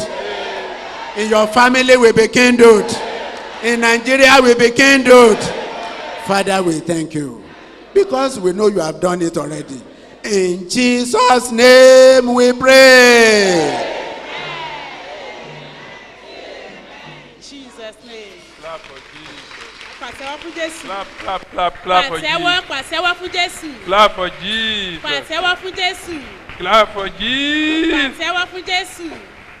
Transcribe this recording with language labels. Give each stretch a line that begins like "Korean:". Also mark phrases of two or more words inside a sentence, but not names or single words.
English: In your family will be kindled. In Nigeria will be kindled. Father, we thank you because we know you have done it already. In Jesus' name we pray. Jesus' name. Clap for Jesus.
Yoruba: Pàtẹ́wọ́ fún Jésù.
English: Clap for Jesus.
Yoruba: Pàtẹ́wọ́ fún Jésù.
English: Clap for Jesus.
Yoruba: Pàtẹ́wọ́ fún Jésù.
English: Clap for Jesus.
Yoruba: Pàtẹ́wọ́ fún Jésù.